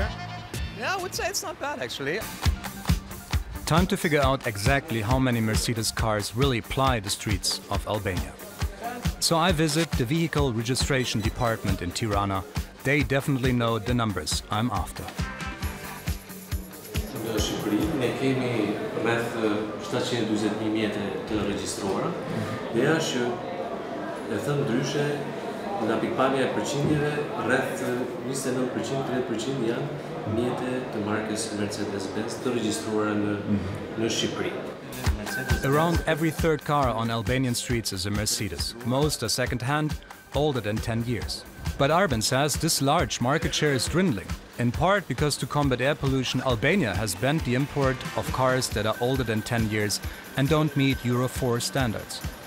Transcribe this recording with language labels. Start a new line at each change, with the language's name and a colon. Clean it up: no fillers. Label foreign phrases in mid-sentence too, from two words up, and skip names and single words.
English: Yeah, I would say it's not bad, actually. Time to figure out exactly how many Mercedes cars really ply the streets of Albania. So I visit the vehicle registration department in Tirana. They definitely know the numbers I'm after.
Albanian: Në Shqipëri ne kemi rreth 740.000 mjete të regjistruara. Ideja është që e thënë ndryshe nga pikpamja e përqindjeve rreth 29%, 30% janë mjete të markës Mercedes-Benz të regjistruara në Shqipëri.
English: Around every third car on Albanian streets is a Mercedes. Most are second-hand, older than 10 years. But Arben says this large market share is dwindling, in part because to combat air pollution, Albania has banned the import of cars that are older than 10 years and don't meet Euro 4 standards.